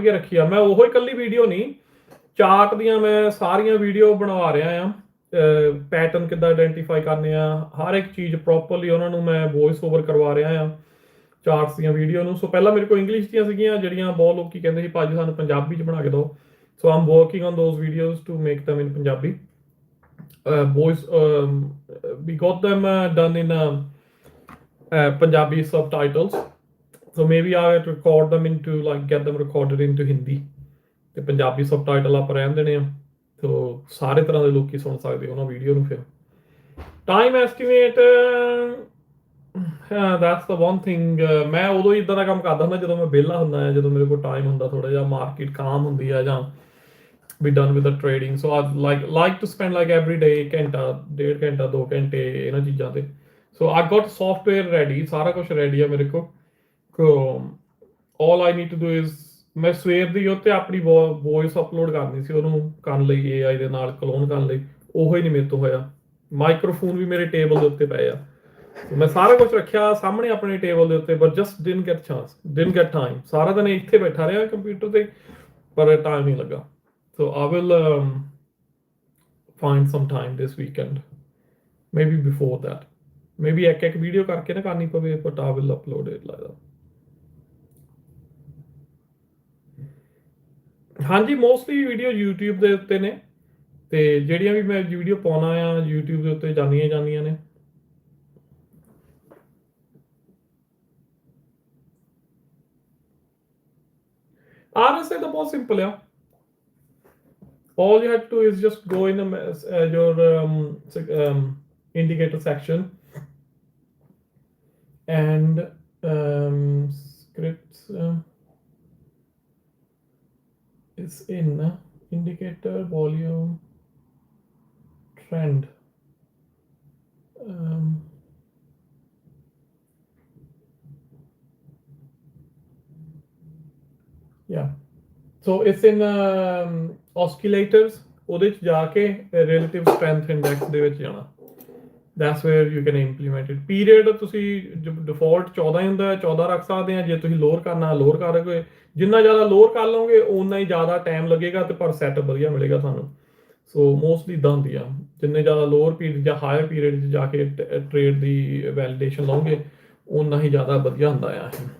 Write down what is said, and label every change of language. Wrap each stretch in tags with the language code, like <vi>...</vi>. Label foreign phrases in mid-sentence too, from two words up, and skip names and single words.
<pa>ਕੇ ਰੱਖੀ ਆ ਮੈਂ ਉਹੋ ਇਕੱਲੀ ਵੀਡੀਓ ਨਹੀਂ ਚਾਰਟ ਦੀਆਂ ਮੈਂ ਸਾਰੀਆਂ ਵੀਡੀਓ ਬਣਵਾ ਰਿਹਾ ਆ ਪੈਟਰਨ ਕਿੱਦਾਂ ਆਇਡੈਂਟੀਫਾਈ ਕਰਨੇ ਆ ਹਰ ਇੱਕ ਚੀਜ਼ ਪ੍ਰੋਪਰਲੀ ਉਹਨਾਂ ਨੂੰ ਮੈਂ</pa> <en>voice over</en> <pa>ਕਰਵਾ ਰਿਹਾ ਆ ਚਾਰਟਸ ਦੀਆਂ ਵੀਡੀਓ ਨੂੰ ਸੋ ਪਹਿਲਾਂ ਮੇਰੇ ਕੋਲ ਇੰਗਲਿਸ਼ ਦੀਆਂ ਸੀਗੀਆਂ ਜਿਹੜੀਆਂ ਬਹੁਤ ਲੋਕੀ ਕਹਿੰਦੇ ਸੀ ਭਾਜੀ ਸਾਨੂੰ ਪੰਜਾਬੀ 'ਚ ਬਣਾ ਕੇ ਦਿਓ</pa> <en>so I'm working on those videos to make them in Punjabi voice we got them done in Punjabi subtitles so maybe I record them into like get them recorded into Hindi</en> <pa>ਤੇ ਪੰਜਾਬੀ ਸਬਟਾਈਟਲ ਆਪਾਂ ਰਹਿਣ ਦੇਣੇ ਆ ਸੋ ਸਾਰੇ ਤਰ੍ਹਾਂ ਦੇ ਲੋਕੀ ਸੁਣ ਸਕਦੇ ਉਹਨਾਂ ਵੀਡੀਓ ਨੂੰ ਫਿਰ</pa> <en>time estimate that's the one thing</en> <pa>ਮੈਂ ਉਦੋਂ ਹੀ ਇਦਾਂ ਦਾ ਕੰਮ ਕਰਦਾ ਹੁੰਦਾ ਜਦੋਂ ਮੈਂ ਵਿਹਲਾ ਹੁੰਦਾ ਆ ਜਦੋਂ ਮੇਰੇ ਕੋਲ ਟਾਈਮ ਹੁੰਦਾ ਥੋੜਾ ਜਿਹਾ</pa> <en>market calm</en> <pa>ਹੁੰਦੀ ਆ ਜਾਂ</pa> <en>be done with the trading so I like to spend like every day</en> <pa>ਘੰਟਾ 1.5 ਘੰਟਾ 2 ਘੰਟੇ ਇਹਨਾਂ ਚੀਜ਼ਾਂ ਤੇ</pa> <en>so I got software ready</en> <pa>ਸਾਰਾ ਕੁਝ ready ਆ ਮੇਰੇ ਕੋਲ</pa> <en>all I need to do is</en> <pa>ਮੈਂ ਸਵੇਰ ਦੀ ਉੱਤੇ ਆਪਣੀ ਵੌਇਸ ਅਪਲੋਡ ਕਰਨੀ ਸੀ ਉਹਨੂੰ ਕਰਨ ਲਈ AI ਦੇ ਨਾਲ ਕਲੋਨ ਕਰਨ ਲਈ ਉਹੋ ਹੀ ਨਹੀਂ ਮੇਰੇ ਤੋਂ ਹੋਇਆ ਮਾਈਕ੍ਰੋਫੋਨ ਵੀ ਮੇਰੇ ਟੇਬਲ ਦੇ ਉੱਤੇ ਪਏ ਆ ਮੈਂ ਸਾਰਾ ਕੁਝ ਰੱਖਿਆ ਸਾਹਮਣੇ ਆਪਣੇ ਟੇਬਲ ਦੇ ਉੱਤੇ</pa> <en>but just didn't get time</en> <pa>ਸਾਰਾ ਦਿਨ ਇੱਥੇ ਬੈਠਾ ਰਿਹਾ ਕੰਪਿਊਟਰ ਤੇ ਪਰ ਟਾਈਮ ਨਹੀਂ ਲੱਗਾ</pa> <en>so I will find some time this weekend maybe before that maybe</en> <pa>ਇੱਕ ਵੀਡੀਓ ਕਰਕੇ ਨਾ ਕਰਨੀ ਪਵੇ</pa> <en>but I will upload it like that</en> <pa>ਹਾਂਜੀ ਮੋਸਟਲੀ ਵੀਡੀਓ YouTube ਦੇ ਉੱਤੇ ਨੇ ਤੇ ਜਿਹੜੀਆਂ ਵੀ ਮੈਂ ਵੀਡੀਓ ਪਾਉਣਾ ਆ YouTube ਦੇ ਉੱਤੇ ਜਾਂਦੀਆਂ ਨੇ RSI ਤਾਂ ਬਹੁਤ ਸਿੰਪਲ ਆ</pa> <en>all you have to do is just go in your indicator section and scripts is in indicator volume trend yeah so it's in oscillators</en> <pa>ਉਹਦੇ ਚ ਜਾ ਕੇ</pa> <en>relative strength index</en> <pa>ਦੇ ਵਿੱਚ ਜਾਣਾ</pa> <en>that's where you can implement it</en> <pa>period ਤੁਸੀਂ default 14 ਹੀ ਹੁੰਦਾ 14 ਰੱਖ ਸਕਦੇ ਆ ਜੇ ਤੁਸੀਂ ਲੋਅਰ ਕਰਨਾ ਲੋਅਰ ਕਰੋਗੇ ਜਿੰਨਾ ਜ਼ਿਆਦਾ ਲੋਅਰ ਕਰ ਲਓਗੇ ਉਨਾ ਹੀ ਜ਼ਿਆਦਾ ਟਾਈਮ ਲੱਗੇਗਾ ਤੇ ਪਰ ਸੈਟ ਵਧੀਆ ਮਿਲੇਗਾ ਤੁਹਾਨੂੰ ਸੋ ਮੋਸਟਲੀ ਇਦਾਂ ਹੁੰਦੀ ਆ ਜਿੰਨੇ ਜ਼ਿਆਦਾ</pa> <en>lower period</en> <pa>ਜਾਂ</pa> <en>higher period</en> <pa>'ਚ ਜਾ ਕੇ ਟ੍ਰੇਡ ਦੀ ਵੈਲੀਡੇਸ਼ਨ ਲਓਗੇ ਉਨਾ ਹੀ ਜ਼ਿਆਦਾ ਵਧੀਆ ਹੁੰਦਾ ਆ</pa>